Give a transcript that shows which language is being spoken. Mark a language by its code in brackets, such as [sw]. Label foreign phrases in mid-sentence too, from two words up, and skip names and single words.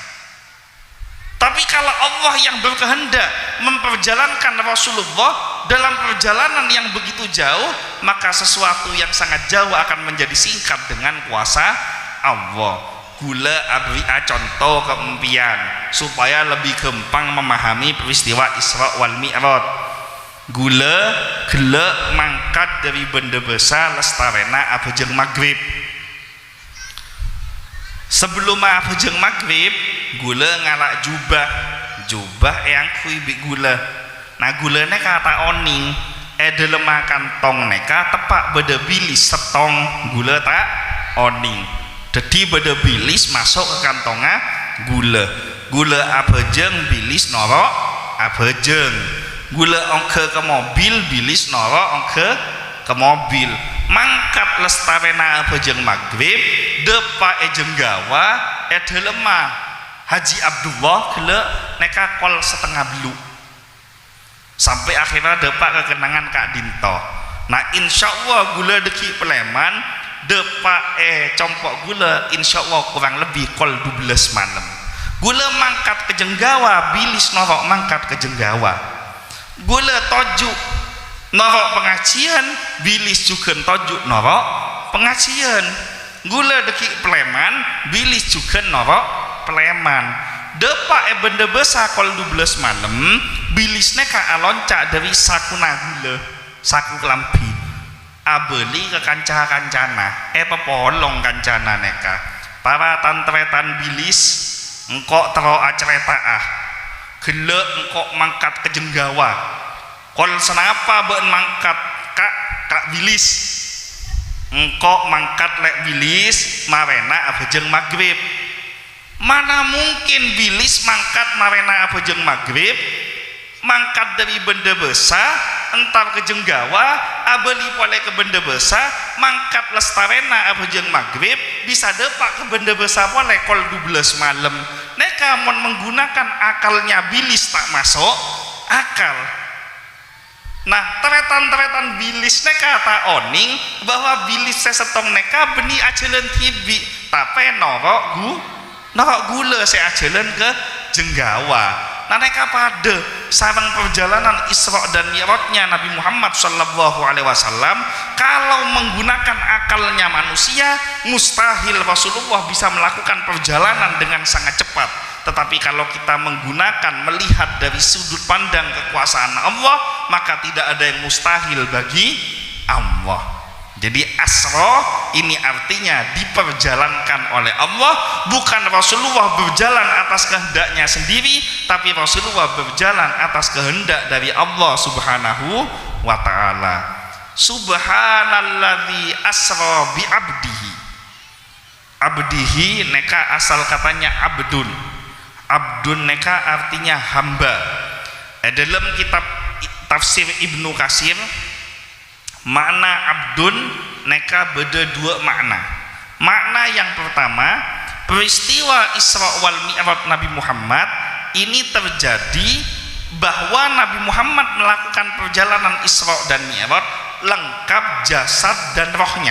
[id] Tapi kalau Allah yang berkehendak memperjalankan Rasulullah dalam perjalanan yang begitu jauh, maka sesuatu yang sangat jauh akan menjadi singkat dengan kuasa Allah. [mad] Gula abri contoh keempian [id] supaya lebih gampang memahami peristiwa [mad] Isra wal Mi'raj. Gula gelek mangkat dari benda besar lestarena abjeng maghrib. Sebelum abjeng maghrib, gula ngalak jubah yang kui bi gula. Nah gulanya kata oning, delema kantong neka tepak beda bilis setong gula tak oning. Jadi beda bilis masuk ke kantongnya gula abjeng bilis norok abjeng. Gula ongke ke mobil bilis norok ongke ke mobil. Mangkat lestarena abjeng maghrib depa jenggawa delema Haji Abdullah gele neka kol setengah belu sampai akhirnya depa kekenangan Kak Dinto. Nah insyaallah gula deki Peleman depa compok gula insyaallah kurang lebih kol 12 malam. Gula mangkat ke jenggawa bilis norok mangkat ke jenggawa. Gula tojuk norok pengajian bilis juga tojuk norok pengajian. Gula deki Peleman bilis juga norok Peleman. Depa benda besar kol 12 malam bilisnya ka alonca dari sakuna gula saku kelampi abeli ke kancana pepolong kancana neka para tantretan bilis engkok tero acereta gele engkok mangkat ke jenggawa kol senapa ben mangkat kak bilis engkok mangkat lek bilis marena abjeng maghrib. Mana mungkin bilis mangkat marena abjeng maghrib, mangkat dari benda besar entar ke jenggawa abeli pole ke benda besar mangkat lestarena abjeng maghrib bisa depak ke benda besar pole kol 12 malam. Neka mon menggunakan akalnya bilis tak masuk akal. Nah teretan bilis neka tak oning bahwa bilis sesetong neka beni ajalan tibi tapi norok gula saya jalan ke jenggawa. Nalika pada sareng [id] perjalanan Isra dan Mi'rajnya Nabi Muhammad sallallahu alaihi wasallam, kalau menggunakan akalnya manusia mustahil Rasulullah bisa melakukan perjalanan dengan sangat cepat. Tetapi kalau kita menggunakan melihat dari sudut pandang kekuasaan Allah, maka tidak ada yang mustahil bagi Allah. Jadi asra ini artinya diperjalankan oleh Allah, bukan Rasulullah berjalan atas kehendaknya sendiri, tapi Rasulullah berjalan atas kehendak dari Allah Subhanahu wa ta'ala. [ar] Subhanalladzi asra bi abdihi. [id] Abdihi neka asal katanya abdun. Abdun neka artinya hamba. Dalam kitab tafsir Ibnu Katsir, makna abdun neka beda dua makna. Makna yang pertama, peristiwa Isra wal Mi'raj Nabi Muhammad ini terjadi bahwa Nabi Muhammad melakukan perjalanan Isra dan Mi'raj lengkap jasad dan rohnya.